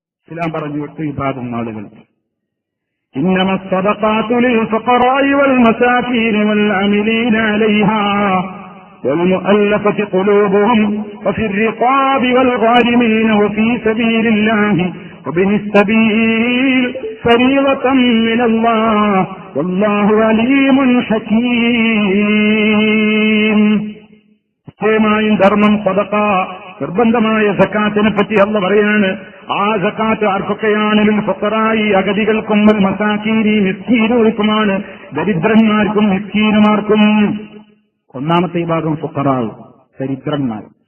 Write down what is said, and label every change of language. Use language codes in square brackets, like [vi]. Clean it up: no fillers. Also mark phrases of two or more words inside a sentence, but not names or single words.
[ml] ഇസ്ലാം പറഞ്ഞു 8 വിഭാഗം ആളുകൾ. [ar] إنما الصدقات للفقراء والمساكين والعاملين عليها والمؤلفة قلوبهم وفي الرقاب والغارمين وفي سبيل الله وابن السبيل فريضة من الله والله عليم حكيم. [ml] നിശ്ചയമായും ധർമ്മം, സദഖ, നിർബന്ധമായ സക്കാത്തിനെ പറ്റി അല്ലാഹു പറയാണ്. ആ സക്കാത്ത് ആർക്കൊക്കെയാണ്? [ar] للفقراء, [ml] അഗതികൾക്കും, [ar] والمساكين, [ml] മിസ്കീനുകൾക്കുമാണ്, ദരിദ്രന്മാർക്കും മിസ്കീനുമാർക്കും. ഒന്നാമത്തെ വിഭാഗം ഫുഖറാവ്, ദരിദ്രന്മാർ.